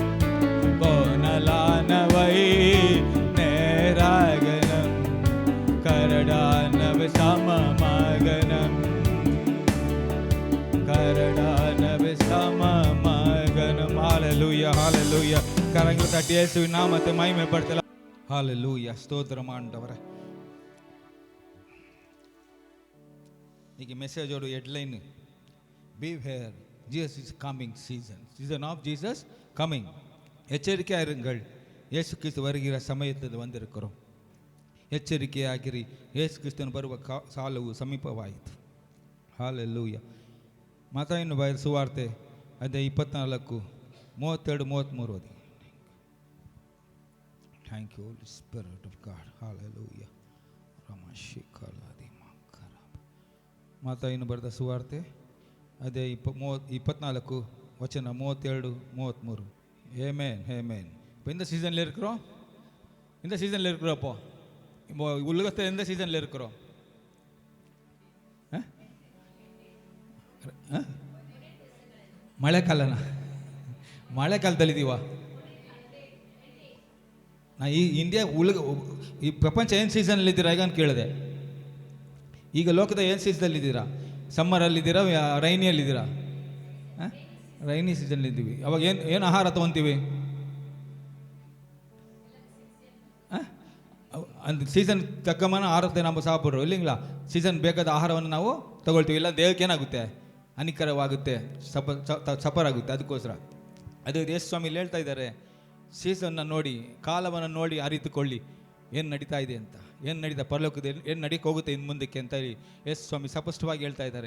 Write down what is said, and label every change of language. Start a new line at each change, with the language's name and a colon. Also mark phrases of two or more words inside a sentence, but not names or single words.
Tamil: கோணலானவை நேராகனம், கரடானவை சமமாகனம், கரடானவை சமமாகனம். ஹல்லேலூயா, ஹல்லேலூயா. கரங்களை தட்டி இயேசுவின் நாமத்தை மகிமைப்படுத்தலாம். ஹல்லேலூயா, ஸ்தோத்திரம் ஆண்டவரே. இன்னைக்கு மெசேஜோட
English: headline beware Jesus is coming season, season of Jesus coming.
Tamil: எச்சரிக்கையாக இருங்கள், இயேசு கிறிஸ்து வருகிற சமயத்தில் வந்திருக்கிறோம்.
Kannada: ಎಚ್ಚರಿಕೆಯಾಗಿರಿ, ಯೇಸು ಕ್ರಿಸ್ತನ ಬರುವ ಸಾಲವು ಸಮೀಪವಾಯಿತು. ಹಾಲೆಲೂಯ. ಮತ್ತಾಯನ ಬರೆದ ಸುವಾರ್ತೆ ಅಧ್ಯಾಯ 24 32 33 ಓದಿ.
English: Thank you Holy Spirit of God. Hallelujah.
Kannada: ಮತ್ತಾಯನ ಬರೆದ ಸುವಾರ್ತೆ ಅಧ್ಯಾಯ 24 ವಚನ 32 33.
Tamil: ஆமென், ஆமென். இப்போ இந்த சீசனில் இருக்கிறோம், இந்த சீசனில் இருக்கிறோப்போ உலகத்தில் எந்த சீசனில் இருக்கிறோம்?
Kannada: ಮಳೆಕಾಲನ ಮಳೆಕಾಲದಲ್ಲಿದ್ದೀವ? ನಾ ಈ ಇಂಡಿಯಾ ಈ ಪ್ರಪಂಚ ಏನು ಸೀಸನಲ್ಲಿದ್ದೀರಾ ಈಗ ಅಂತ ಕೇಳಿದೆ. ಈಗ ಲೋಕದ ಏನು ಸೀಸನಲ್ಲಿದ್ದೀರಾ? ಸಮ್ಮರಲ್ಲಿದ್ದೀರಾ, ರೈನಿಯಲ್ಲಿದ್ದೀರಾ? ರೈನಿ ಸೀಸನ್ಲಿದ್ದೀವಿ. ಅವಾಗ ಏನು ಆಹಾರ ತೊಗೊತೀವಿ?
Tamil: அந்த சீசன் தக்கமான ஆಹಾರத்தை நம்ம சாப்பிட்றோம் இல்லைங்களா?
Kannada: ಸೀಸನ್ ಬೇಕಾದ ಆಹಾರವನ್ನು ನಾವು ತಗೊಳ್ತೀವಿ, ಇಲ್ಲ ದೇಹಕ್ಕೆ ಏನಾಗುತ್ತೆ, ಹಾನಿಕರವಾಗುತ್ತೆ, ಸಫರ್ ಆಗುತ್ತೆ. ಅದಕ್ಕೋಸ್ಕರ ಅದು ಯೇಸು ಸ್ವಾಮಿ ಹೇಳ್ತಾ ಇದ್ದಾರೆ, ಸೀಸನ್ನ ನೋಡಿ, ಕಾಲವನ್ನು ನೋಡಿ ಅರಿತುಕೊಳ್ಳಿ ಏನು ನಡೀತಾ ಇದೆ ಅಂತ. ಏನು ನಡೀತಾ ಪರಲೋಕದಲ್ಲಿ ಏನು ನಡೀಕ್ಕೆ ಹೋಗುತ್ತೆ ಇನ್ನು ಮುಂದಕ್ಕೆ ಅಂತ ಹೇಳಿ ಯೇಸು ಸ್ವಾಮಿ ಸ್ಪಷ್ಟವಾಗಿ ಹೇಳ್ತಾ ಇದ್ದಾರೆ.